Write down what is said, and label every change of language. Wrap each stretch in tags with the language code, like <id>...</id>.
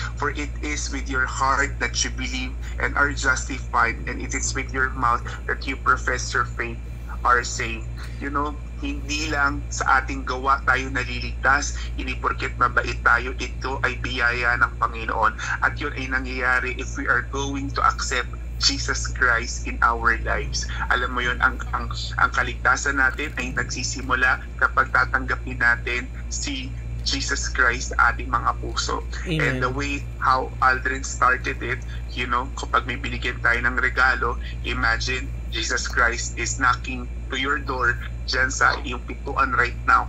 <en>For it is with your heart that you believe and are justified, and it is with your mouth that you profess your faith, are saved.</en> <tl>Hindi lang sa ating gawa tayo naliligtas, hindi porket mabait tayo, ito ay biyaya ng Panginoon. At yun ay nangyayari</tl> <en>if we are going to accept Jesus Christ in our lives.</en> <tl>Alam mo yun, ang kaligtasan natin ay nagsisimula kapag tatanggapin natin si Jesus Christ sa ating mga puso.</tl> <en>Amen. And the way how Aldrin started it,</en> <tl>kapag may binigyan tayo ng regalo,</tl> <en>imagine Jesus Christ is knocking to your door</en> <tl>dyan sa iyong pintuan</tl> <en>right now.</en>